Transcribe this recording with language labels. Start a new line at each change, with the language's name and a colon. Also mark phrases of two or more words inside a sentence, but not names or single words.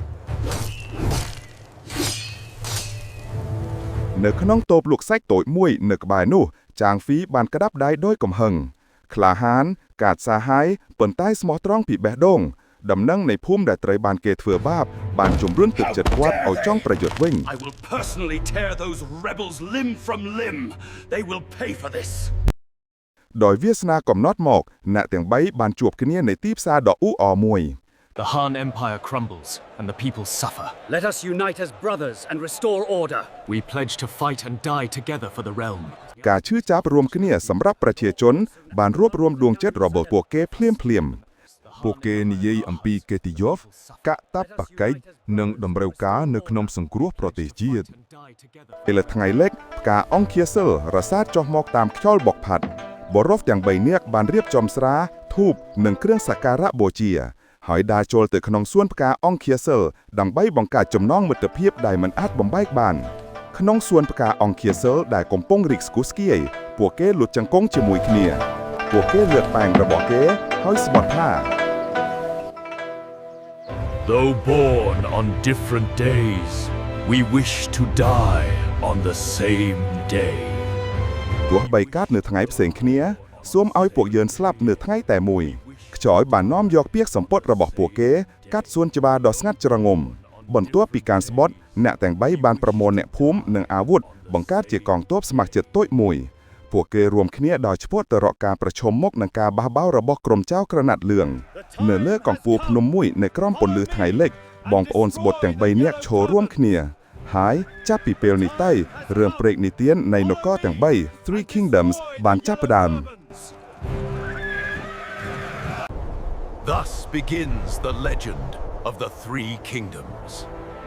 Khmer: នៅក្នុងតូបលក់សាច់តូចមួយនៅក្បែរនោះចាងហ្វីបានក្តាប់ដៃដោយកំហឹងក្លាហានកាចសាហាយប៉ុន្តែស្មោះត្រង់ពីបេះដូងដំណឹងនៃភូមិដែលត្រូវបានគេធ្វើបាបបានជំរុញទឹកចិត្តគាត់ឲ្យចង់ប្រយុទ្ធវិញ
English: I will personally tear those rebels limb from limb. They will pay for this.
Khmer: ដោយវាសនាកំណត់មកអ្នកទាំង3បានជួបគ្នានៅទីផ្សារដ៏អ៊ូអរមួយ
English: The Han Empire crumbles and the people suffer. Let us unite as brothers and restore order. We pledge to fight and die together for the realm.
Khmer: ការឈឺចាប់រួមគ្នាសម្រាប់ប្រជាជនបានរួបរวมដួងចិត្តរបស់ពួកគេភ្លាមពួកគេនិយាយអំពីកិត្តិយសកត បកិច្ចនិងតម្រូវការនៅក្នុងសង្គ្រោះប្រទេសជាតិពេលថ្ងៃលិចផ្កាអង្គាសិលរសាទចុះមកតាមខ្យល់បក់ផាត់បរិវទាំង3នាក់បានរៀបចំស្រាធូបនិងគ្រឿងសក្ការៈបូជាហើយដើរចូលទៅក្នុងសួនផ្កាអង្គាសិលដើម្បីបង្កើតចំណងមិត្តភាពដែលមិនអាចបំបែកបានក្នុងសួនផ្កាអង្គាសិលដែលកំពុងរីកស្គុះស្គាយពួកគេលួចចង្គង់ជាមួយគ្នាពួកគេលើកប៉ែងរបស់គេហើយស្បត់ថា
English: Though born on different days, we wish to die on the same day.
Khmer: ទោះបីកាត់នៅថ្ងៃផ្សេងគ្នាសូមឲ្យពួកយើងស្លាប់នៅថ្ងៃតែមួយខ្ចោយបាននាំយកពាក្យសម្ពត់របស់ពួកគេកាត់សួនច្បារដ៏ ស្ងាត់ជ្រងំបន្ទាប់ពីការស្បត់អ្នកទាំង3បានប្រមូលអ្នកភូមិនិងអាវុធបង្កើតជាកងទ័ពស្ម័គ្រចិត្តតូចមួយពួកគេរួមគ្នាដោយឆ្ពោះទៅរកការប្រឈមមុខនឹងការបះបោររបស់ក្រុមចៅក្រណាត់លឿងនៅលើកំពូលភ្នំមួយនៅក្រោមពន្លឺថ្ងៃលិចបងប្អូនស្បុតទាំង3នាក់ឈររួមគ្នាហើយចាប់ពីពេលនេះទៅរឿងព្រេងនិទាននៃនគរទាំង3 Three Kingdoms បានចាប់ផ្ដើម
English: Thus begins the legend of the Three Kingdoms.